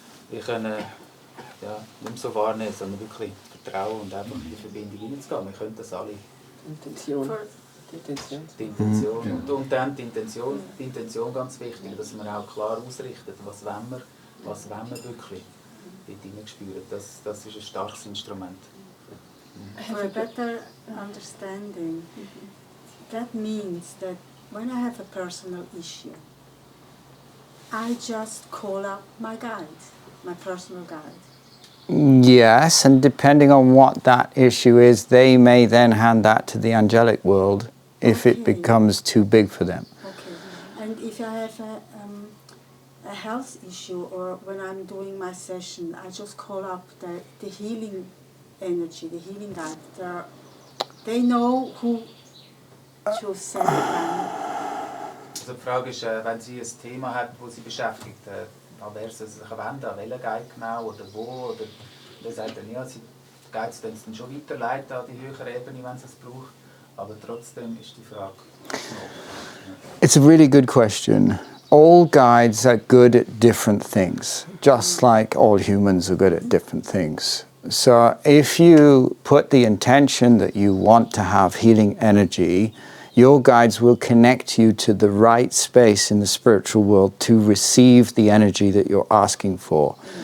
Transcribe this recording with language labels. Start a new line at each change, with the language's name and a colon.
German: Wir können ja, nicht mehr so wahrnehmen, sondern wirklich vertrauen und einfach in die Verbindung hineinzugehen. Wir können das alle.
English: Intention.
German: Die Intention. Und dann die Intention ganz wichtig, dass man auch klar ausrichtet, was wollen wir wirklich dort hineinspüren. Das ist ein starkes Instrument.
English: For a better understanding, that means that when I have a personal issue, I just call up my guide, my personal guide. Yes, and depending on what that issue is, they may then hand that to the angelic world if it becomes too big for them. Okay. And if I have a health issue, or when I'm doing my session, I just call up the healing energy, the healing guide. They know who to send them.
German: Also die Frage ist, wenn Sie ein Thema haben, das Sie beschäftigt, an wer Sie sich wenden, an welchen Guide genau oder wo, oder wer sagt dann, ja, die Guides können es dann schon weiterleiten an die höhere Ebene, wenn Sie es brauchen, aber trotzdem ist die Frage noch.
English: It's a really good question. All guides are good at different things, just like all humans are good at different things. So if you put the intention that you want to have healing energy, your guides will connect you to the right space in the spiritual world to receive the energy that you're asking for.